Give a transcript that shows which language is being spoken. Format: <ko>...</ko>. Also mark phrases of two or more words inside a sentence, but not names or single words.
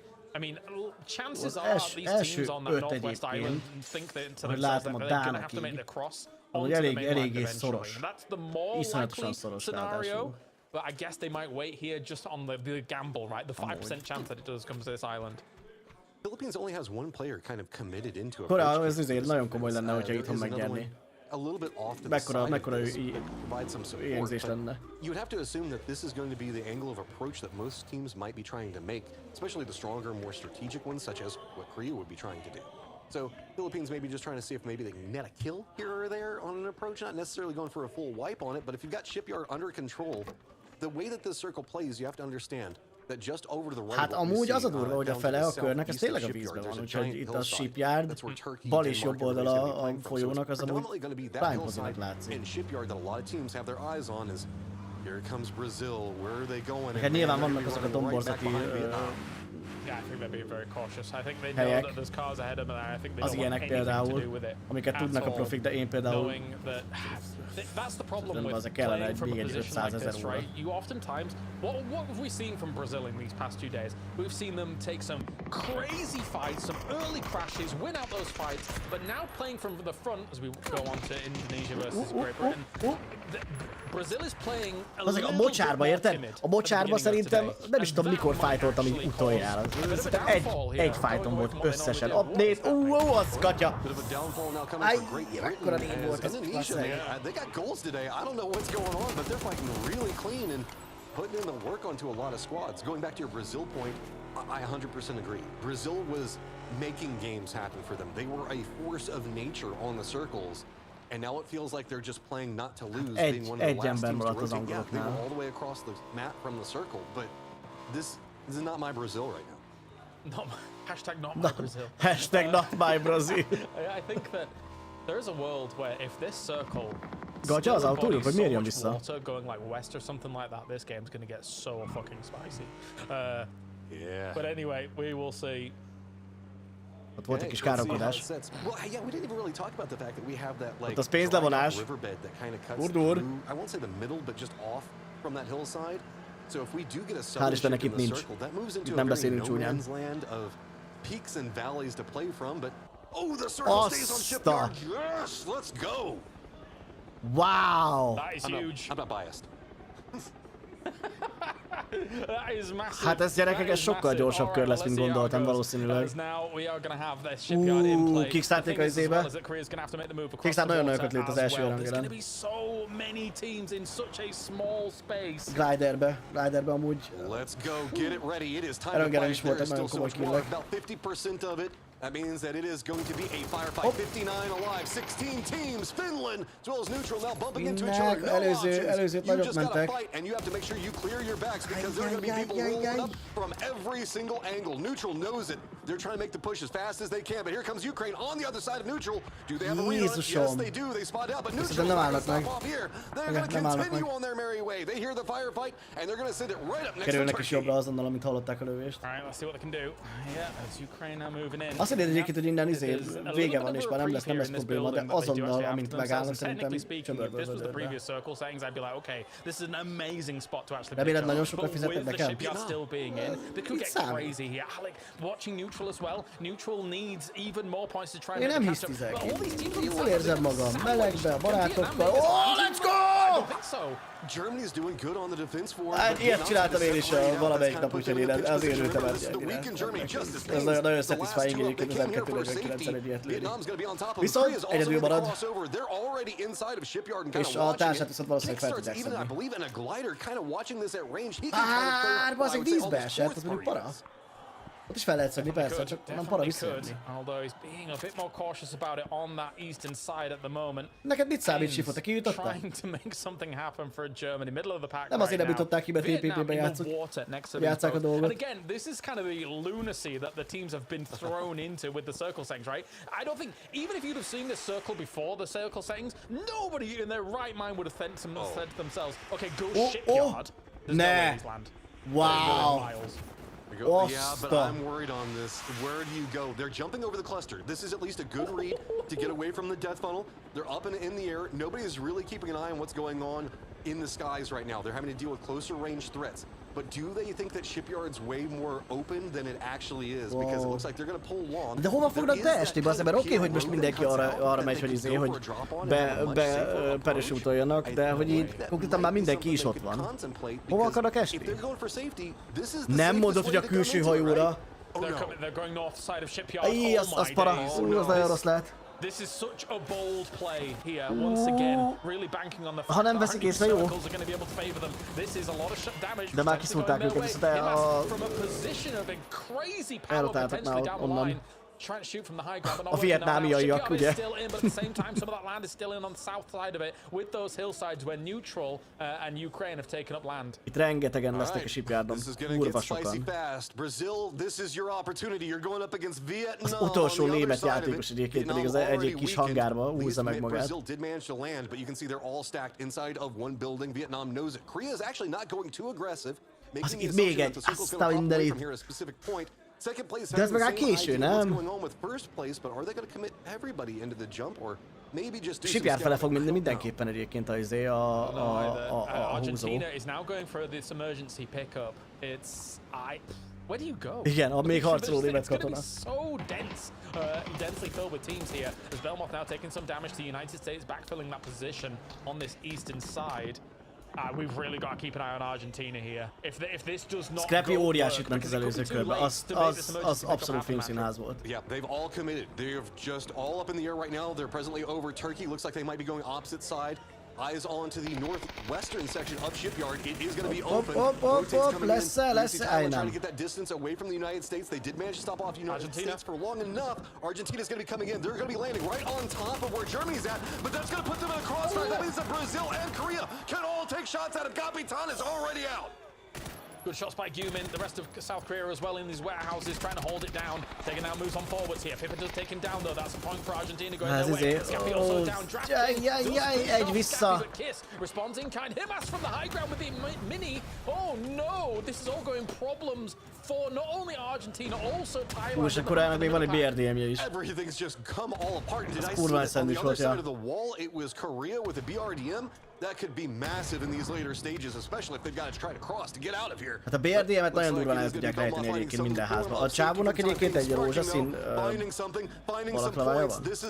<en>I mean, chances are these teams on that northwest island think that to themselves that they're going to have to make the cross onto the mainland eventually. And that's the more likely scenario. But I guess they might wait here just on the gamble, right? The 5% chance that it does come to this island. Philippines only has one player kind of committed into a Korea,</en> <hu>ez azért nagyon komoly lenne, hogyha itthon megnyerni.</hu> <en>A little bit off to the side</en> <hu>mekkora</hu> <en>provide some support,</en> <hu>lenne.</hu> <en>you would have to assume that this is going to be the angle of approach that most teams might be trying to make, especially the stronger, more strategic ones, such as what Korea would be trying to do. So Philippines may be just trying to see if maybe they can net a kill here or there on an approach, not necessarily going for a full wipe on it, but if you've got Shipyard under control, the way that this circle plays, you have to understand that just over to the right.</en> <hu>Hát amúgy az a durva, hogy a fele a körnek, ez tényleg a vízben van, úgyhogy itt a Shipyard, bal és jobb oldala a folyónak, az amúgy prime pozinak látszik. Hát nyilván vannak azok a domborzati</hu> <en>Yeah, I think they're being very cautious. I think they know that there's cars ahead of them, and I think they don't want anything to do with it.</en> <hu>Amiket tudnak a profik, de én például</hu> <en>that's the problem with playing from a position like this, right? You oftentimes, what have we seen from Brazil in these past 2 days? We've seen them take some crazy fights, some early crashes, win out those fights, but now playing from the front as we go on to Indonesia versus Great Britain, Brazil is playing a little bit more timid.</en> <hu>A mocsárba szerintem nem is tudom mikor fightoltam így utoljára. Egy fighton volt összesen. Ott néz, az katya! Aj, mekkora név volt az</hu> <en>They got goals today. I don't know what's going on, but they're fighting really clean and putting in the work onto a lot of squads. Going back to your Brazil point, I 100% agree. Brazil was making games happen for them. They were a force of nature on the circles. And now it feels like they're just playing not to lose, being one of the last teams to rotate. Yeah, they were all the way across the map from the circle, but this is not my Brazil right now. Hashtag not my Brazil. Hashtag not my Brazil. I think that there is a world where if this circle</en> <hu>Gatya az autójuk, vagy miért jön vissza?</hu> <en>Water going like west or something like that, this game's gonna get so fucking spicy. Yeah. But anyway, we will see.</en> <hu>Ott volt egy kis káromkodás. Ott az pénzlevonás. Urdur. Hál' Istennek itt nincs. Itt nem beszélünk csúnyán. Azta!</hu> <en>Wow! That is huge. I'm not biased.</en> <hu>Hát ez gyerekek, ez sokkal gyorsabb kör lesz, mint gondoltam valószínűleg. Kickstarték a izébe. Kickstart nagyon nagyokat lőtt az első rangerán. Gliderbe amúgy. Rangeren is voltak nagyon komoly killek.</hu> <en>That means that it is going to be a firefight. 59 alive, 16 teams, Finland, as well as neutral, now bumping into each other. No options. You just got to fight, and you have to make sure you clear your backs because there are going to be people rolling up from every single angle. Neutral knows it. They're trying to make the push as fast as they can, but here comes Ukraine on the other side of neutral. Do they have a read on it? Yes, they do. They spot out, but neutral's not going to stop off here. They're going to continue on their merry way. They hear the firefight, and they're going to send it right up next to</en> <hu>Kerülnek is jobbra azonnal, amint hallották a lövést.</hu> <en>All right, let's see what they can do. Yeah, as Ukraine now moving in.</en> <hu>Azt mondja egyébként, hogy innen vége van, és már nem lesz probléma, de azonnal, amint megállnak, szerintem csöbörből vödörbe. Remélem, nagyon sokat fizetnek nekem? Mit számít? Én nem hisztizek. Jól érzem magam, melegbe, barátokkal.</hu> <en>Let's go!</en> <hu>Hát ilyet csináltam én is valamelyik nap, úgyhogy én azért ültem el. Ez nagyon satisfying egyébként az M249-en egy ilyet lőni. Viszont egyedül marad, és a társát viszont valószínűleg fel tudják szedni. Bazeg vízbe esett, az mondjuk para. Ott is fel lehet szögni, persze, csak nem para visszajönni.</hu> <en>Although he's being a bit more cautious about it on that eastern side at the moment.</en> <hu>Neked mit számít, Sifo? Te kijutottál?</hu> <en>Trying to make something happen for Germany, middle of the pack.</en> <hu>Nem azért nem jutották ki, mert TPP-ben játszák a dolgot.</hu> <en>And again, this is kind of the lunacy that the teams have been thrown into with the circle settings, right? I don't think, even if you'd have seen this circle before the circle settings, nobody in their right mind would have said to themselves, okay, go shipyard. There's no way he's land. Wow. Yeah, but I'm worried on this. Where do you go? They're jumping over the cluster. This is at least a good read to get away from the death funnel. They're up and in the air. Nobody is really keeping an eye on what's going on in the skies right now. They're having to deal with closer range threats. But do they think that Shipyard's way more open than it actually is? Because it looks like they're going to pull long.</en> <hu>De hova fognak beesni, bazd, mert oké, hogy most mindenki arra megy, hogy hogy peresútoljanak, de hogy így konkrétan már mindenki is ott van. Hova akarnak esni? Nem mondod, hogy a külső hajóra. Az para, az nagyon rossz lehet.</hu> <en>This is such a bold play here. Once again, really banking on the fact that circles are going to be able to favor them. This is a lot of damage.</en> <hu>De már kiszúrták őket, viszont</hu> <en>from a position of crazy power potentially down the line. Trying to shoot from the high ground, but</en> <hu>a vietnámiaiak, ugye?</hu> <en>still in, but at the same time, some of that land is still in on the south side of it, with those hillsides where neutral and Ukraine have taken up land.</en> <hu>Itt rengetegen lesznek a shipyardon, kurva sokan.</hu> <en>Brazil, this is your opportunity. You're going up against Vietnam.</en> <hu>Az utolsó német játékos egyébként pedig az egyik kis hangárba húzza meg magát.</hu> <en>Brazil did manage to land, but you can see they're all stacked inside of one building. Vietnam knows it. Korea is actually not going too aggressive.</en> <hu>Az itt még egy, azt a mindenit. De ez meg a késő, nem? Shipyard fele fog mindenképpen egyébként a húzó.</hu> <en>Where do you go?</en> <hu>Igen, a még harcoló német katona.</hu> <en>So dense, densely filled with teams here. As Belmoth now taking some damage to the United States, backfilling that position on this eastern side. We've really got to keep an eye on Argentina here. If this does not</en> <hu>Scrappy óriásit ment az előző körben, az abszolút filmszínház volt.</hu> <en>Yeah, they've all committed. They're just all up in the air right now. They're presently over Turkey. Looks like they might be going opposite side. Eyes on to the northwestern section of Shipyard. It is going to be open. Let's trying to get that distance away from the United States. They did manage to stop off the United States for long enough. Argentina's going to be coming in. They're going to be landing right on top of where Germany's at, but that's going to put them in a crossfire. That means that Brazil and Korea can all take shots at him. Capitan is already out. Good shots by Gumin, the rest of South Korea as well in these warehouses, trying to hold it down. Taking now moves on forwards here. Pippen does take him down though. That's a point for Argentina going their way. Scappi also down.</en> <hu>Egy vissza.</hu> <en>Kiss responds in kind. Himas from the high ground with the mini. Oh no, this is all going problems for not only Argentina, also Thailand.</en> <hu>És akkor Koreának még van egy BRDM-je is.</hu> <en>Everything's just come all apart. Did I see that on the other side of the wall? It was Korea with a BRDM. That could be massive in these later stages, especially if they've got to try to cross to get out of here.</en> <hu>Hát a BRDM-et nagyon durván el tudják rejteni egyébként minden házban. A csávónak egyébként egy rózsaszín balaklavája van.</hu>